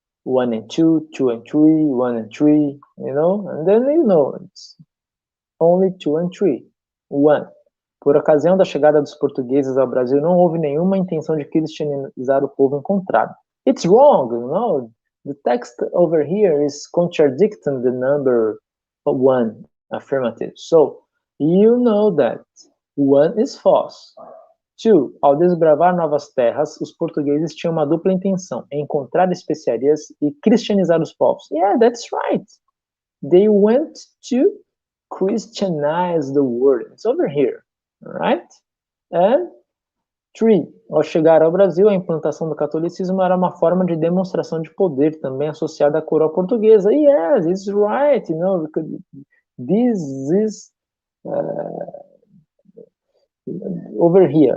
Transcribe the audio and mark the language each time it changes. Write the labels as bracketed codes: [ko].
[en] 1 and 2, 2 and 3, 1 and 3, and then it's only 2 and 3. 1. [pt] Por ocasião da chegada dos portugueses ao Brasil, não houve nenhuma intenção de cristianizar o povo encontrado. [en] It's wrong, The text over here is contradicting the number 1, affirmative. So, you know that 1 is false. 2. [pt] Ao desbravar novas terras, os portugueses tinham uma dupla intenção, encontrar especiarias e cristianizar os povos. [en] Yeah, that's right. They went to Christianize the world. It's over here, right? And 3. [pt] Ao chegar ao Brasil, a implantação do catolicismo era uma forma de demonstração de poder, também associada à coroa portuguesa. [en] Yes, it's right. This is over here.